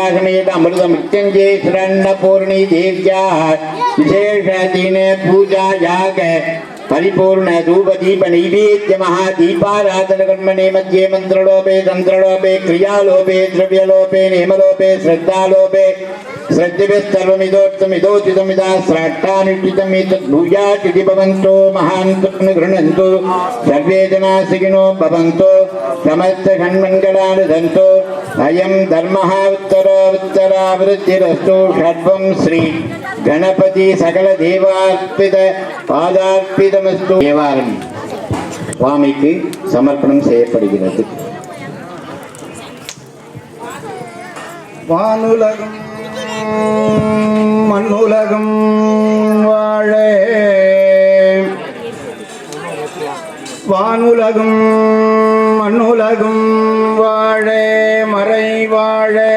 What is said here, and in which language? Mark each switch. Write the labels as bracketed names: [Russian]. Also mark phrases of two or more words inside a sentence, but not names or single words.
[Sanskrit] समेत अमृत मृत्युंजयेश्वरन्नपूर्णी देव्याः विशेष दिने पूजा याग परिपूर्ण धूप दीप नैवेद्य महादीपाराधन कर्मणे मध्ये मंत्रलोपे तंत्रलोपे क्रियालोपे द्रव्यलोपे नेमलोपे श्रद्धालोपे श्रद्धेस्तर्वमिदोक्तमिदोचितमिदा श्राट्टानुष्ठितमेतत् भूयातिथि भवन्तो महान्तम् गृह्णन्तु. सर्वे जना सुखिनो भवन्तु. समस्त षण्मङ्गलानि सन्तु. अयं धर्मः उत्तरोत्तरावृत्तिरस्तु. षड्वं श्री गणपति सकल देवार्पित பாதார்ப்பிதமஸ்து. [Tamil] தேவாரம் சுவாமிக்கு சமர்ப்பணம் செய்யப்படுகிறது. வானுலகம் மண்ணுலகம் வாழ வானுலகம் மண்ணுலகம் வாழ மறை வாழ